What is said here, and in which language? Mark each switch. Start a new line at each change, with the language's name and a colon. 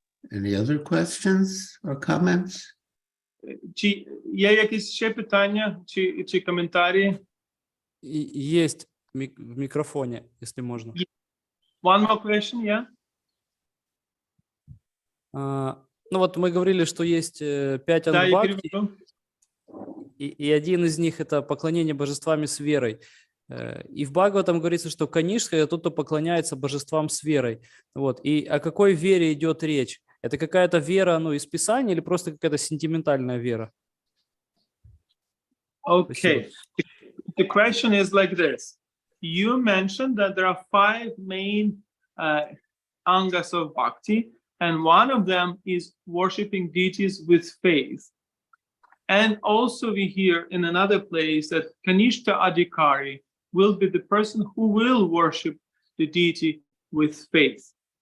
English: Any other questions or comments?
Ukrainian: Чи є якісь ще питання, чи коментарі?
Russian: Есть в микрофоне, если можно.
English: One more question, yeah?
Russian: Ну вот мы говорили, что есть 5 Да, я ангбхакти, переведу. и один из них — это поклонение божествам с верой. И в Бхагаватам говорится, что Канишка — это тот, кто поклоняется божествам с верой. Вот. И о какой вере идет речь? Это какая-то вера, ну, из Писания или просто какая-то сентиментальная вера?
English: Okay. The question is like this. You mentioned that there are 5 main angas of bhakti, and one of them is worshiping deities with faith. And also we hear in another place that Kanishta Adhikari will be the person who will worship the deity with faith.